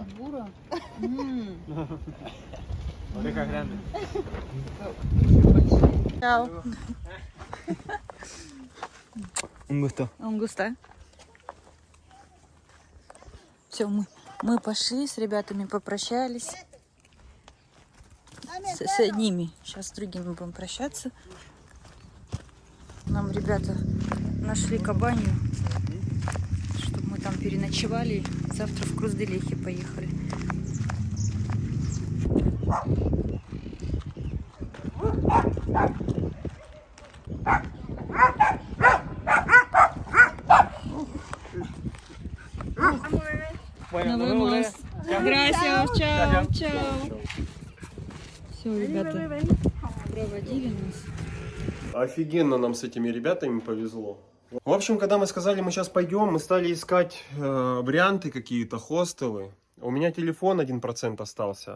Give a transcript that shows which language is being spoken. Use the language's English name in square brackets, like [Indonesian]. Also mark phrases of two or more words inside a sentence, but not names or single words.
[Spanish] Бура. Orejas grandes. Чао. Un gusto. un gusto. [Russian] Все, мы пошли с ребятами, попрощались. С одними. Сейчас с другими будем прощаться. Нам ребята нашли кабанью, чтобы мы там переночевали. Завтра в Крузделехе поехали. [Spanish] Bueno, Nos nos vemos. vemos. Gracias. chao. chao. [Russian] Все, ребята, проводили нас. Офигенно нам с этими ребятами повезло. В общем, когда мы сказали, мы сейчас пойдем, мы стали искать варианты какие-то, хостелы. У меня телефон 1% остался.